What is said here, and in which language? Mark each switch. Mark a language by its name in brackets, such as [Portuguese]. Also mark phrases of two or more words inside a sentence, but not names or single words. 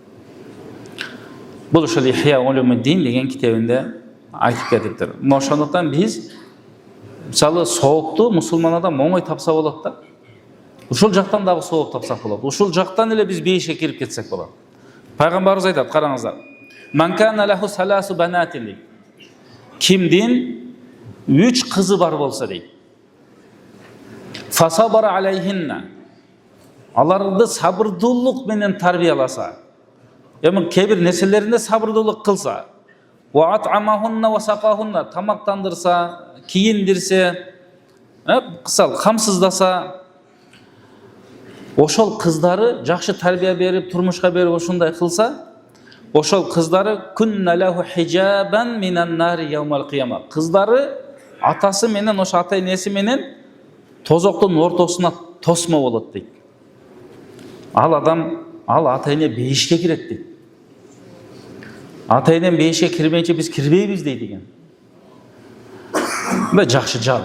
[Kyrgyz] Бул ошол Ихя улумуддин деген китебинде айтып кетиптир. Ошондуктан биз мисалы соокту мусулман адам оңой тапса болот да. Ушул жактан дагы сооп тапсак болот. Ушул жактан эле биз бейишке кирип кетсек болот. Пайгамбарыбыз айтат, караңыздар. [Arabic] من كان له ثلاث بنات. [Kyrgyz] Кимдин 3 кызы бар болса дейт. [Arabic] فصبر عليهن. [Kyrgyz] Аларды сабырдуулук менен тарбияласа. Эми кээ-бир нерселеринде сабырдуулук кылса. [Arabic] وأطعمهن وسقاهن. [Kyrgyz] Тамактандырса, кийиндирсе, кысал камсыздаса, ошол кыздары жакшы тарбия берип, турмушка берип ошундай кылса, ошол кыздары [Arabic] كن له حجابا من النار يوم القيامة. [Kyrgyz] Кыздары атасы менен, ошо ата энеси менен тозоктун ортосуна тосмо болот дейт. Ал ата эне бейишке кирет дейт. Ата энем бейишке кирмейинче биз кирбейбиз дейт экен. Бул жакшы жал.